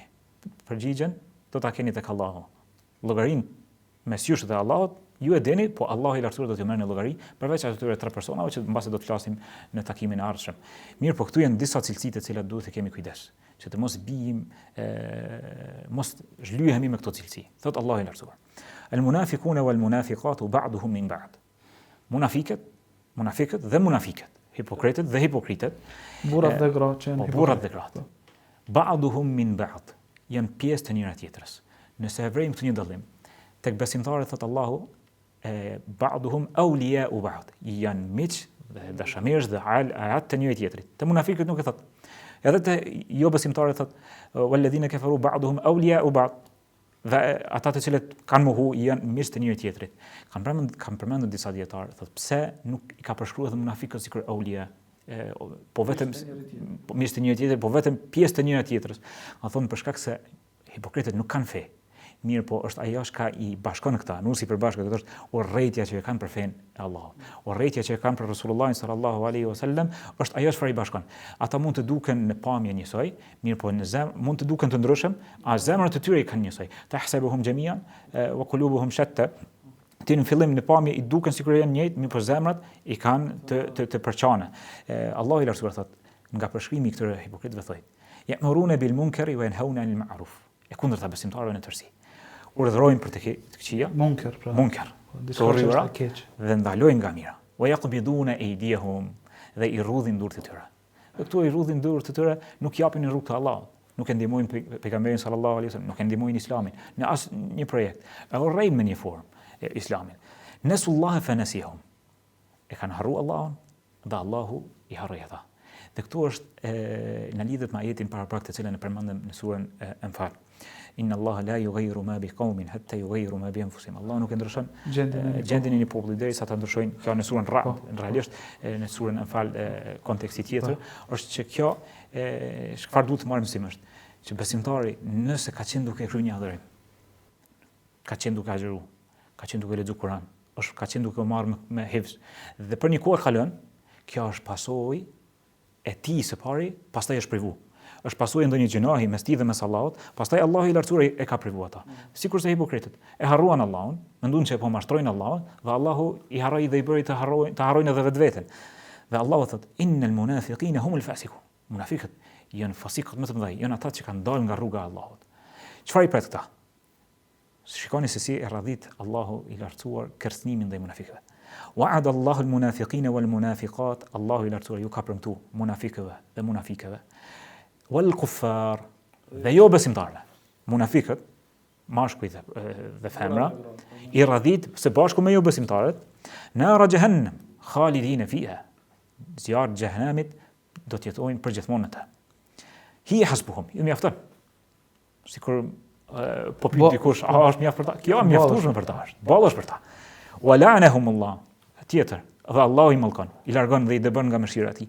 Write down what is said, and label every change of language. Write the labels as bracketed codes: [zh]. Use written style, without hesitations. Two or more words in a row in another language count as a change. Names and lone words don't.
[sq] Përgjigjen do ta keni tek Allahu. Llogarin mes jush dhe Allahut, ju e dini, po Allahu i lartësuar do t'ju merrni llogari, përveç atyre 3 personave që mbase do të flasim në takimin e ardhshëm. Mirë, po këtu janë disa cilësi të cilat duhet të kemi kujdes, që të mos bijim, mos zhlyhemi me këto cilësi. Thot Allahu i lartësuar. [ar] المنافقون والمنافقات بعضهم من بعض. [sq] Munafiqët dhe munafiqet, hipokritët dhe hipokritët, burrat dhe gratë, burrat dhe gratë. [ar] بعضهم من بعض, [sq] janë pjesë të njëra tjetrës. Nëse e vrejmë këtë një dallim, tek besimtarët thot Allahu, [ar] بعضهم أولياء بعض, [sq] janë miq dhe dashamirësh dhe aat të njëri tjetrit. Te munafiqët nuk e thot. Edhe te jo besimtarët thot [ar] والذين كفروا بعضهم أولياء بعض. [sq] Dhe ata të cilët kanë mohu janë miq të njëri tjetrit. Kanë përmendur disa dietarë, thotë pse nuk i ka përshkruar edhe munafiqët sikur aulia, po vetëm miq të njëri tjetrit, po vetëm pjesë të njëra tjetrës. Ka thonë për shkak se hipokritët nuk kanë fe. Mirë, po është ajo që i bashkon këta, nusi për bashkë, këtë është urrëtia që e kanë për fenë e Allahut. Urrëtia që e kanë për Resulullahin [ar] صلى الله عليه وسلم [sq] është ajo që i bashkon. Ata mund të duken në pamje njësoj, mirë, po në zemër mund të duken të ndryshëm, a zemrat e tyre i kanë njësoj. [ar] تحسبهم جميعا وقلوبهم شتى. [sq] Ti në fillim në pamje i duken sikur janë njëjtë, mirë, po zemrat i kanë të përçana. Allahu i lartësuar thotë, nga përshkrimi i këtyre hipokritëve thotë: [ar] "يأمرون بالمنكر وينهون عن المعروف." [sq] E kundërta besimtarëve në tërësi. Urdhërojnë për të këqija, munker, dhe ndalojnë nga mira. [ar] ويقبضون أيديهم, [sq] dhe i rrudhin durët e tyre. Dhe këtu i rrudhin durët e tyre nuk japin në rrugë të Allahut, nuk e ndihmojnë pejgamberin [ar] صلى الله عليه وسلم, [sq] nuk e ndihmojnë Islamin në asnjë projekt. E urrejnë me një formë Islamin. [ar] نسوا الله فنسيهم. [sq] E kanë harruar Allahun dhe Allahu i harroi ata. Dhe këtu është në lidhje me ajetin paraprak të cilën e përmendëm në surën Anfal. [ar] إن الله لا يغير ما بقوم حتى يغيروا ما بأنفسهم. [sq] Allah nuk e ndryshon gjendjen e një populli derisa ta ndryshojnë. Kjo në surën Ra'd, realisht në surën Anfal konteksti tjetër është që kjo çfarë duhet të marrim si është që besimtari nëse ka qenë duke kryer një adhurim, ka qenë duke agjëruar, ka qenë duke lexuar Kur'an, ka qenë duke marrë me hifz dhe për një kohë kalon, kjo është pasojë e tij së pari, pastaj është privu. Është pasojë ndonjë gjunahi mes tij dhe mes Allahut, pastaj Allahu i lartësuar e ka privuar ata. Sikurse hipokritët e harruan Allahun, menduan se po mashtrojnë Allahun, dhe Allahu i harroi dhe i bëri të harrojnë edhe vetveten. Dhe Allahu thotë: [ar] "إن المنافقين هم الفاسقون." [sq] Munafiqët janë fasikët më të mëdhenj, janë ata që kanë dalë nga rruga e Allahut. Çfarë i pret këta? Shikoni se si e radhit Allahu i lartësuar kërcënimin ndaj munafiqëve. [ar] وعد الله المنافقين والمنافقات, [sq] Allahu i lartësuar ju ka premtuar munafiqëve dhe munafikëve. [ar] والكفار, [sq] dhe jo besimtarëve. Munafiqët, mashkujt dhe femra, i radhit së bashku me jo besimtarët, [ar] نار جهنم خالدين فيها. [sq] Zjarri i xhehenamit do të jetojnë përgjithmonë atë. [ar] هي حسبهم, [sq] ju mjafton. Sikur po pyet dikush, a është mjaft për ta? Kjo mjaftueshme për ta është. Ballësh për ta. [ar] ولعنهم الله. [sq] Tjetër, dhe Allahu i mallkon, i largon dhe i dëbën nga mëshira e tij.